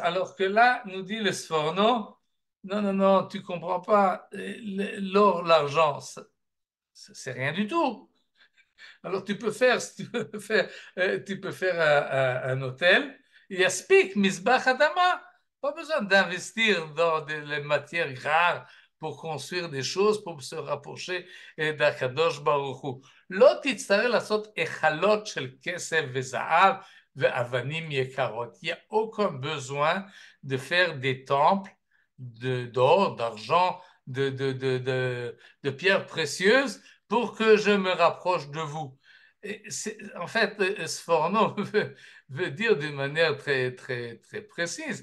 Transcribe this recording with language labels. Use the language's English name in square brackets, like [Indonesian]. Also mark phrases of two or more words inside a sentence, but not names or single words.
[French] Alors que là, nous dit le Sforno, non, non, non, tu comprends pas, l'or, l'argent, c'est rien du tout. Alors tu peux faire, tu peux faire un hôtel. Il y a Spik, [Hebrew] מזבח אדמה. [French] Pas besoin d'investir dans les matières rares pour construire des choses, pour se rapprocher d' [Hebrew] הקדוש ברוך הוא. לא תצטרך לעשות היכלות של כסף וזהב ואבנים יקרות. [French] Il n'y a aucun besoin de faire des temples d'or, d'argent, de pierres précieuses pour que je me rapproche de vous. En fait, Sforno veut dire d'une manière très, très, très précise.